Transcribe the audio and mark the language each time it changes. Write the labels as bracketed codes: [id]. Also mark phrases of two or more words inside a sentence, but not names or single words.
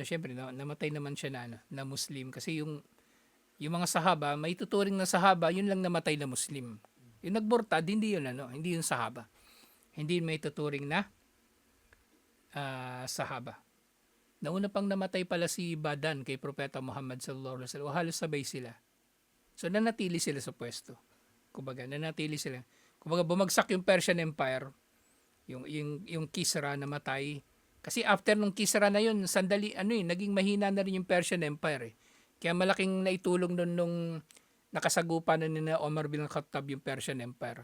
[tl] Syempre, namatay naman siya na Muslim. Kasi yung mga sahaba, may tuturing na sahaba, yun lang namatay na Muslim. Yung nagburtad, hindi yun hindi yun sahaba. Hindi may tuturing na sahaba. Nauna pang namatay pala si Badan kay Propeta Muhammad [ar] sallallahu alaihi wasallam. [tl] Halos sabay sila. So nanatili sila sa pwesto. Kumbaga, nanatili sila. Kumbaga, bumagsak yung Persian Empire. Yung Kisra namatay. Kasi after nung Kisra na yun, sandali, naging mahina na rin yung Persian Empire. Kaya malaking naitulong nung nakasagupan na ni Omar bin Khattab yung Persian Empire.